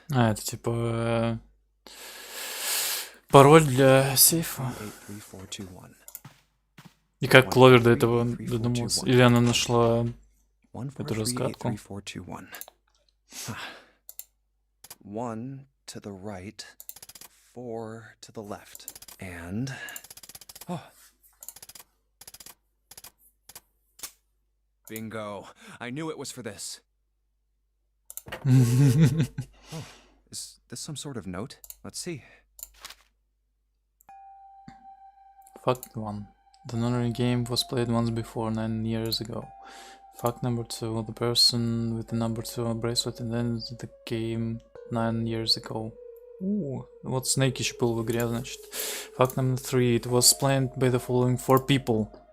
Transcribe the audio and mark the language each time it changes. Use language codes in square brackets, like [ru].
[ru] А, это типа пароль для сейфа. 8, 3, 4, 2, 1. И как Кловер до этого додумался? Или она нашла эту разгадку? [en] 1, to the right, 4 to the left, and... Oh. Bingo. I knew it was for this. Oh, is this some sort of note? Let's see. Fact 1. The non-real game was played once before, 9 years ago. Fact number 2. The person with the number 2 bracelet ended the game 9 years ago. [ru] Вот Snake был в игре, значит. [en] Fact number 3. It was planned by the following 4 people.